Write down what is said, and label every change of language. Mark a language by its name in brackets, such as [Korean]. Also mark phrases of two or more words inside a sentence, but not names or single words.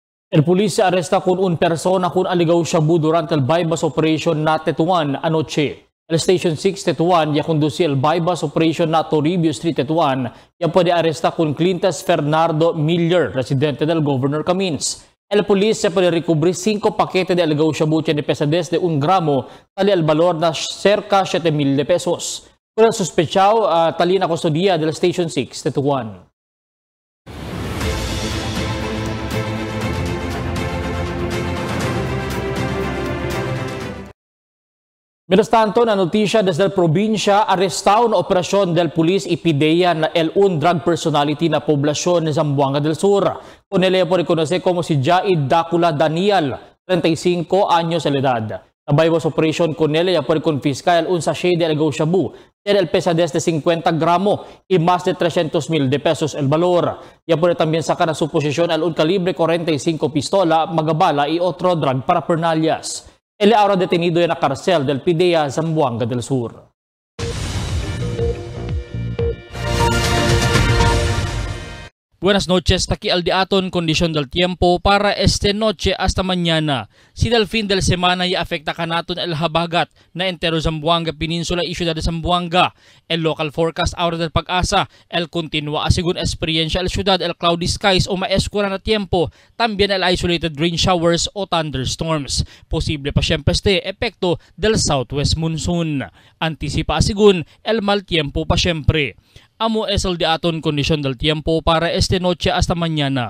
[Chavacano] El pulis arresta con un persona con aligaw shabu durante el [English] bypass operation [Chavacano] na Tetuan anoche. El Station 6 Tetuan ya conduce el [English] bypass operation [Chavacano] na Toribio Street Tetuan ya puede arresta con Clintas Fernando Miller, residente del Governor Camins. El pulis se puede recubrir 5 paquetes de aligaw shabu de pesadez de 1 gramo, tali al valor na cerca 7,000 pesos. Con el sospechado, tali na custodia del Station 6 Tetuan. Mientras tanto, na notisya desde el probinsya, arrestaron operasyon del pulis ipideya na el [English] drug personality [Chavacano] na poblasyon de Zamboanga del Sur. Con él po reconoce como si Jaid Dacula Daniel, 35 años de edad. La [English] bypass operation [Chavacano] con él ya puede confiscar un sachet de aligaw shabu, el pesadez de 50 gramos y más de 300,000 pesos el valor. Ya puede también sacar a su posesión un calibre 45 pistola, magabala y otro [English] drug paraphernalias. [Chavacano] Él ahora detenido en la cárcel del PIDEA Zamboanga del Sur. Buenas noches, taki al diaton kondisyon del tiempo para este noche hasta mañana. Si del fin del semana y afecta ka naton el habagat na entero Zamboanga Peninsula y Ciudad de Zamboanga. El [English] local forecast [Chavacano] ahora del Pag-asa, el continua según experiencia el ciudad el [English] cloudy skies [Chavacano] o maeskura na tiempo, también el [English] isolated rain showers [Chavacano] o thunderstorms. Posible pa siyempre este epekto del [English] southwest monsoon. [Chavacano] Antisipa según el mal tiempo pa siyempre. Amo es el diaton kondisyon del tiempo para este noche hasta mañana.